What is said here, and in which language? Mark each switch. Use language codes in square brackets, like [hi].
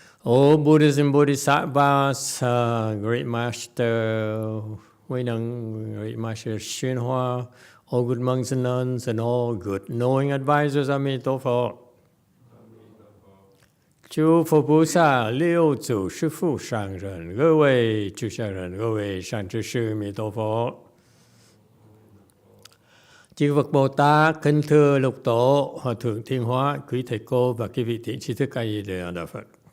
[en] O Buddhas and Bodhisattvas, Great Master Huệ Năng, Great Master YongHua, all good monks and nuns, and all good knowing advisors, Emitofuo. [zh] 诸佛菩萨六祖师父上人，各位居士人，各位善知识，弥陀佛。 [vi] Chư Phật Bồ Tát, kính thưa lục tổ, hòa thượng Thiên Hóa, quý thầy cô và quý vị thiện tri thức A Di Đà Phật.